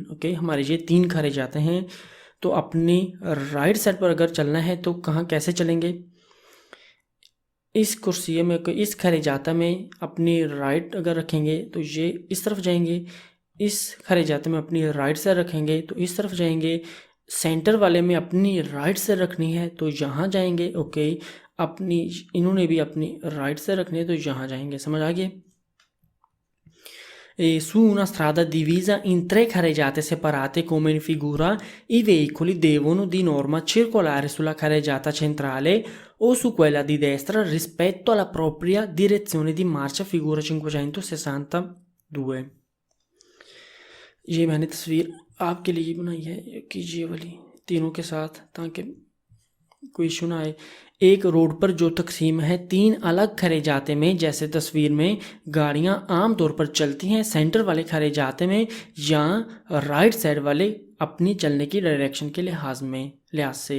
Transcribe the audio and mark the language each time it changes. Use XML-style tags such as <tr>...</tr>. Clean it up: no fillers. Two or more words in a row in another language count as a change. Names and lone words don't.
<ur>اوکے، ہمارے یہ 3 کاریجاتے ہیں۔ تو اپنی</ur> <en>right side</en> <ur>پر اگر چلنا ہے تو کہاں کیسے چلیں گے، اس کرسی میں، اس کاریجاتا میں اپنی رائٹ اگر رکھیں گے تو یہ اس طرف جائیں گے، اس کاریجاتے میں اپنی</ur> <en>right side</en> <ur>رکھیں گے تو اس طرف جائیں گے، سینٹر والے میں اپنی</ur> <en>right side</en> <ur>رکھنی ہے تو یہاں جائیں گے. اوکے، اپنی انہوں نے بھی اپنی</ur> <en>right side</en> <ur>رکھنی ہے تو یہاں جائیں گے، سمجھ آ گیا.</ur> <it>Su una strada divisa in 3 carreggiate separate come in figura, i veicoli devono di norma circolare sulla carreggiata centrale o su quella di destra rispetto alla propria direzione di marcia, figura 562।</it> <ur>یہ میں نے تصویر آپ کے لیے بنائی ہے کہ یہ والی تینوں کے ساتھ، تاکہ کوئی ایشو نہ آئے. ایک روڈ پر جو تقسیم ہے 3 الگ کاریجاتے میں، جیسے تصویر میں گاڑیاں عام طور پر چلتی ہیں سینٹر والے کاریجاتے میں یا</ur> <en>right side</en> <ur>والے اپنی چلنے کی ڈائریکشن کے لحاظ سے.</ur>